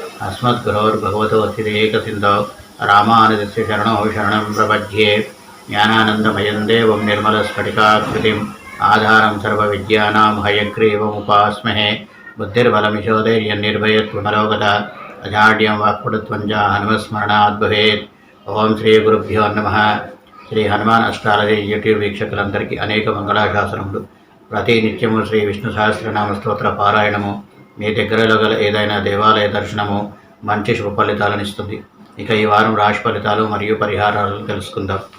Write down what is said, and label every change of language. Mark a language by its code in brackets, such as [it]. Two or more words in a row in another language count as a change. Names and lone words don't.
[sa] अस्मद्गुरोर्भगवतोऽस्तिदेकसिन्धो रामानुजस्य शरणो शरणं प्रपद्ये ज्ञानानन्दमयं देवं निर्मलस्फटिकाकृतिम् आधारं सर्वविद्यानां हयग्रीवमुपास्महे बुद्धिर्बलमिशोधैर्यन्निर्भयत्वमलोकता अजाड्यं वाक्पटुत्वञ्च हनुमस्मरणात् भवेत्। ఓం శ్రీ గురుభ్యో నమః. [te] శ్రీ హనుమాన్ అష్టాలజీ యూట్యూబ్ వీక్షకులందరికీ అనేక మంగళాశాసనములు. ప్రతి నిత్యము శ్రీ విష్ణు సహస్రనామ స్తోత్ర పారాయణము మీ దగ్గరలో గల ఏదైనా దేవాలయ దర్శనము మంచి శుభ ఫలితాలను ఇస్తుంది. ఇక ఈ వారం రాశి ఫలితాలు మరియు పరిహారాలను తెలుసుకుందాం.